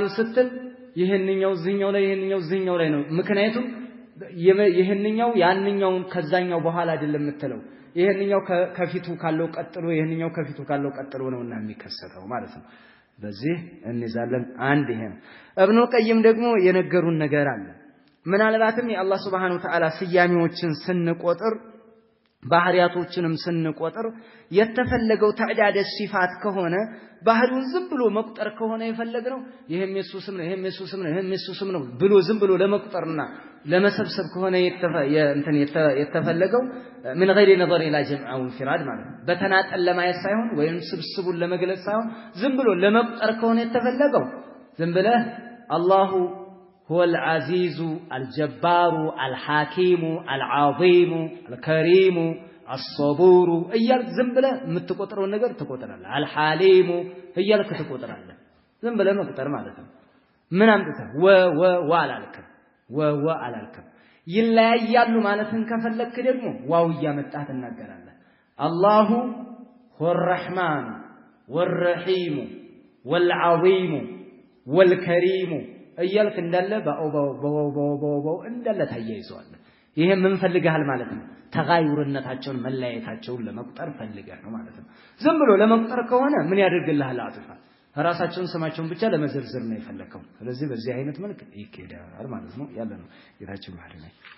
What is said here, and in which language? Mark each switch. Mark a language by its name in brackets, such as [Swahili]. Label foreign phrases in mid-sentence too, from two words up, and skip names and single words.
[Amharic] ስትል ይሄንኛው ዝኛው ላይ ይሄንኛው ዝኛው ላይ ነው ምክንያቱም ይሄንኛው ያንኛውን ከዛኛው በኋላ አይደለም የምትለው ይሄንኛው ከፊቱ ካለው ቀጥሎ ይሄንኛው ከፊቱ ካለው ቀጥሎ ነውና የሚከሰተው ማለት ነው በዚህ እንይዛለን አንድ ይሄ እብኑ ቀይም ደግሞ የነገሩን ነገር አለ ምናልባትም የአላህ [Arabic] سبحانه وتعالى [Amharic] ስያሜዎችን ስንቆጥር ባህሪያቶችንም ስንቆጥር የተፈለገው [Arabic] تعداد صفات [Amharic] ከሆነ ባህሪውን ዝም ብሎ መቁጠር ከሆነ የፈለግነው ይሄም የሱ ስም ነው ይሄም የሱ ስም ነው ይሄም የሱ ስም ነው ብሎ ዝም ብሎ ለመቁጠርና ለመሰብሰብ ከሆነ የተፈለገው [Arabic] من غير نظر الى جمع او انفراد [Amharic] ማለት ነው በተናጠል ለማየት ሳይሆን ወይም ስብስቡን ለመግለጽ ሳይሆን ዝም ብሎ ለመቁጠር ከሆነ የተፈለገው ዝም ብለህ [Arabic] الله هو العزيز الجبار الحكيم العظيم الكريم الصبور [Amharic] እያልክ ዝም ብለህ የምትቆጥረው ነገር ትቆጥራለህ الحليم እያልክ ትቆጥራለህ ዝም ብለህ መቁጠር ማለት ነው ምን አምጥተህ ወ አላልክም ይለያያሉ ማለትን ከፈለክ ደግሞ ዋው እያመጣህ ትናገራለህ [Arabic] الله هو الرحمن والرحيم والعظيم والكريم [Amharic] እያልክ እንዳለ ባው እንዳለ ታያይዘዋል ይሄ ምን ፈልገሃል ማለት ነው ተጋዩርነታቸውን መለያየታቸውን ለመቁጠር ፈልገህ ነው ማለት ነው ዝም ብሎ ለመቁጠር ከሆነ ምን ያደርግልሃል አጥፋ ራሳቸውን ስማቸውን ብቻ ለመዘርዘር ነው የፈለከው ስለዚህ በዚህ አይነት መልክ ይከዳል ማለት ነው ያለ ነው ጌታችን ባህሪ ላይ